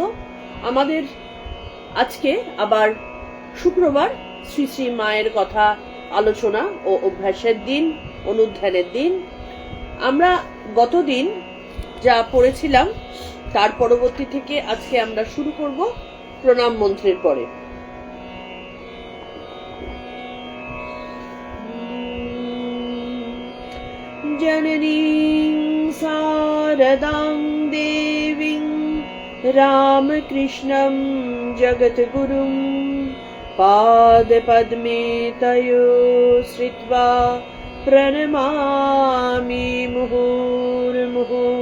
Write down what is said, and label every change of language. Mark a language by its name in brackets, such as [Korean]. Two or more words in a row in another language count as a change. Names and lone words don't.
[Bangla] আমাদের আজকে আবার শুক্রবার, শ্রী শ্রী মায়ের কথা আলোচনা ও অভ্যাসের দিন, অনুধ্যানের দিন। আমরা গতদিন যা পড়েছিলাম তার পরবর্তী থেকে আজকে আমরা শুরু করব প্রণাম মন্ত্রের পরে। [Sanskrit] जननीं शारदां देवीं रामकृष्णं जगद्गुरुं पादपद्मे तयो श्रित्वा प्रणमामि मुहुर्मुहुः।